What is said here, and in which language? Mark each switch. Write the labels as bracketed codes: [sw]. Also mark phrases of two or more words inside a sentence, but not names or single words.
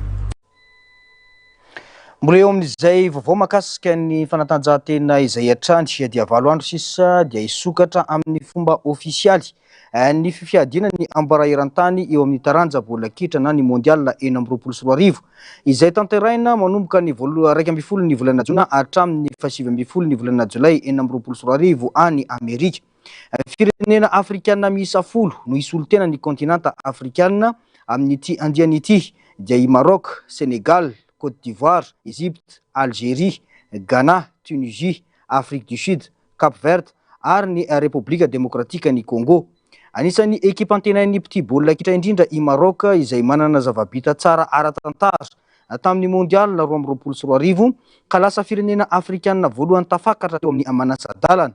[mg] mbola eo amin'izay vaovao mahakasika ny fanatanjahantena izay hatrany dia 7 andro sisa dia isokatra amin'ny fomba ofisialy ny fifiadiana ny ambara eran-tany eo amin'ny taranja baolina kitra na ny mondial 2024 izay tanteraina manomboka ny 1 ny volana jona hatramin'ny 7 ny volana jolay 2024 any Amerika. Firenena afrikanina miisa 10 no isolotena ny kontinanta afrikanina amin'ity andiany ity dia i Maroc, Sénégal, Côte d'Ivoire, Égypte, Algérie, Ghana, Tunisie, Afrique du Sud, Cap Vert ary ny République démocratique ny Congo. Anisan'ny ekipa antenain'ny petit baolina kitra indrindra i Maroc izay manana zava-bita tsara ara-tantara tamin'ny mondial 2024 ka lasa firenena afrikanina voalohany tafakatra teo amin'ny manasa-dalana.